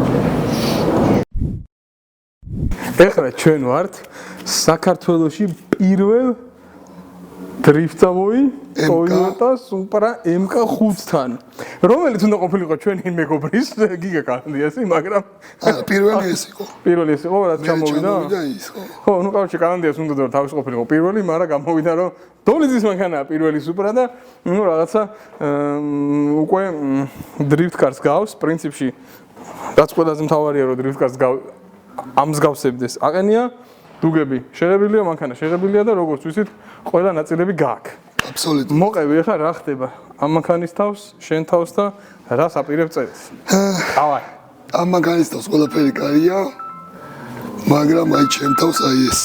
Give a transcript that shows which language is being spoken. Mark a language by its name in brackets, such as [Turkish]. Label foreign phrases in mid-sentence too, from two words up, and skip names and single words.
[Georgian] ეხლა ჩვენ ვართ საქართველოში პირველ დრიფტავოი Toyota Supra MK5-თან, რომელიც უნდა ყოფილიყო ჩვენი მეგობრის გიგა კალანდიასი, მაგრამ პირველი ეს იყო. პირველი ეს იყო, რაც ჩამოვიდა. ის ხო. ხო, [Russian] ну, короче, [Georgian] კალანდიას უნდა და თავის ყოფილიყო პირველი, მაგრამ გამოვიდა რომ დოლიძის მანქანაა პირველი Supra და ну, რაღაცა უკვე [English] drift cars [Georgian] გავს, პრინციპში რაც ყველაზე მთავარია რომ [English] drift cars [Georgian] ამსგავსებდეს. აყენია დუგები შეღებილია, მანქანა შეღებილია და როგორც ვიცით, ყველა ნაწილები გააქვს. აბსოლუტურად. მოყევი ახლა რა ხდება? ამ მანქანის თავს, შენ თავს და რას აპირებ წერს? დავაი. ამ მანქანის თავს ყველაფერი კარგია, მაგრამ აი ჩემ თავს აი ესე.